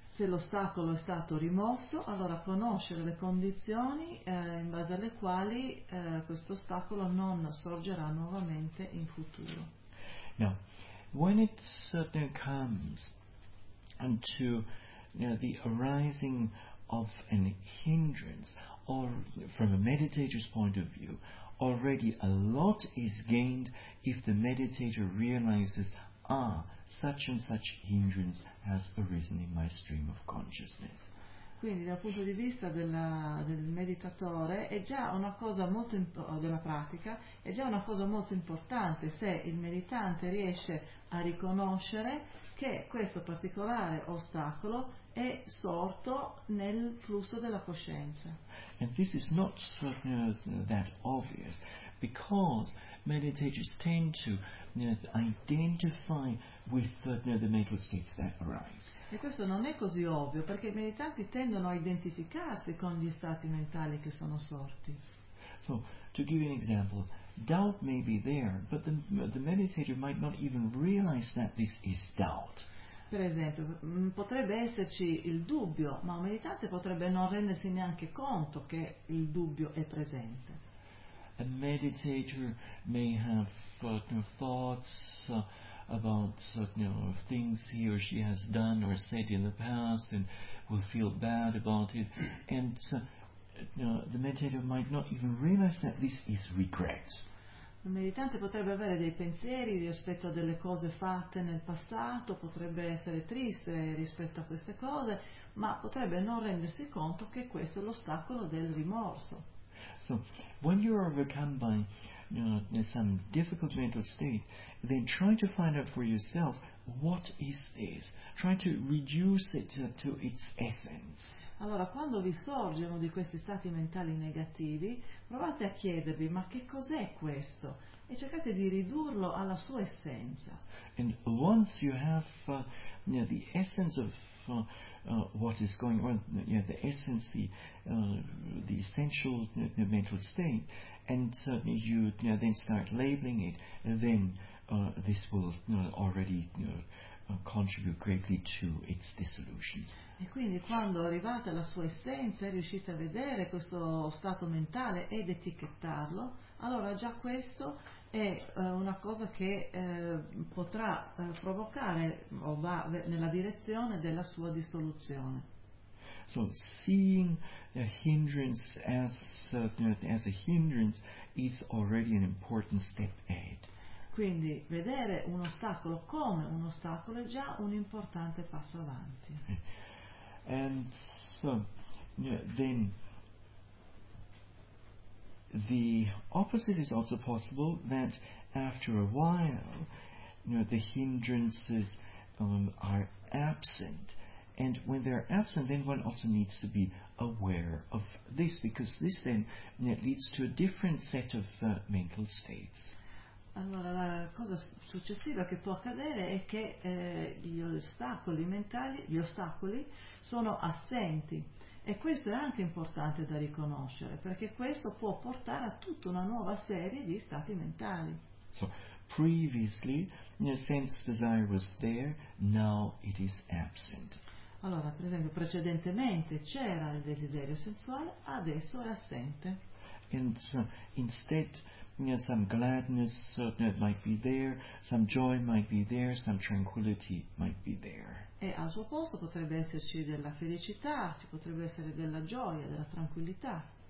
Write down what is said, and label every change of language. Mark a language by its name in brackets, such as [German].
[Italian] Se l'ostacolo è stato rimosso, allora conoscere le condizioni in base alle quali questo ostacolo non sorgerà nuovamente in futuro. [English] Now, when it suddenly comes to the arising of an hindrance, or from a meditator's point of view, already a lot is gained if the meditator realizes, ah, such and such hindrance has arisen in my stream of consciousness. [Italian] Quindi dal punto di vista del meditatore è già una cosa molto della pratica, è già una cosa molto importante se il meditante riesce a riconoscere che questo particolare ostacolo è sorto nel flusso della coscienza. [English] And this is not that obvious, because meditators tend to identify with the mental states that arise. [Italian] E questo non è così ovvio, perché i meditanti tendono a identificarsi con gli stati mentali che sono sorti. [English] So, to give you an example, doubt may be there, but the meditator might not even realize that this is doubt. [Italian] Per esempio, potrebbe esserci il dubbio, ma un meditante potrebbe non rendersi neanche conto che il dubbio è presente. [English] A meditator may have thoughts about things he or she has done or said in the past and will feel bad about it, and the meditator might not even realize that this is regret. [Italian] Il meditante potrebbe avere dei pensieri rispetto a delle cose fatte nel passato, potrebbe essere triste rispetto a queste cose, ma potrebbe non rendersi conto che questo è l'ostacolo del rimorso. [English] So, when you are overcome by some difficult mental state, then try to find out for yourself, what is this? Try to reduce it to its essence. [Italian] Allora, quando vi sorge uno di questi stati mentali negativi, provate a chiedervi, ma che cos'è questo? E cercate di ridurlo alla sua essenza. [English] And once you have the essence of what is going on, the essence, the essential mental state, and you then start labeling it, then this will already contribute greatly to its dissolution. [Italian] E quindi quando arrivate alla sua essenza e riuscite a vedere questo stato mentale ed etichettarlo, allora già questo è una cosa che potrà provocare o va nella direzione della sua dissoluzione. [English] So seeing a hindrance as a hindrance is already an important step ahead. [Italian] Quindi vedere un ostacolo come un ostacolo è già un importante passo avanti. [English] And so, then the opposite is also possible, that after a while, the hindrances are absent. And when they're absent, then one also needs to be aware of this, because this then leads to a different set of mental states. [Italian] Allora, la cosa successiva che può accadere è che gli ostacoli mentali, gli ostacoli sono assenti, e questo è anche importante da riconoscere, perché questo può portare a tutta una nuova serie di stati mentali. [English] So, previously, sense desire was there, now it is absent. [Italian] Allora, per esempio, precedentemente c'era il desiderio sensuale, adesso è assente. [English] And so, instead, some gladness might be there, some joy might be there, some tranquillity might be there. [Italian] E al suo posto potrebbe esserci della felicità, ci potrebbe essere della gioia, della tranquillità.